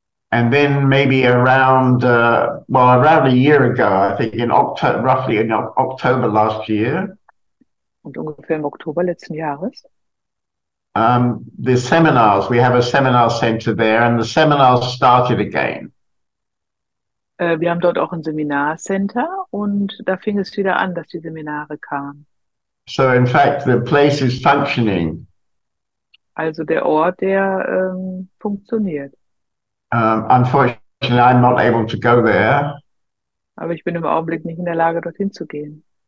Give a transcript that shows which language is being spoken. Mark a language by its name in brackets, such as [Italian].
[English] And then maybe around a year ago, I think roughly in October last year, [German] Und ungefähr im Oktober letzten Jahres [English] the seminars, we have a seminar center there, and the seminars started again. [German] wir haben dort auch ein Seminarcenter und da fing es wieder an, dass die Seminare kamen. [English] So in fact, the place is functioning. [German] Also der Ort, der funktioniert. [English] Unfortunately, I'm not able to go there. [German] Aber ich bin im Augenblick nicht in der Lage, dorthin zu gehen.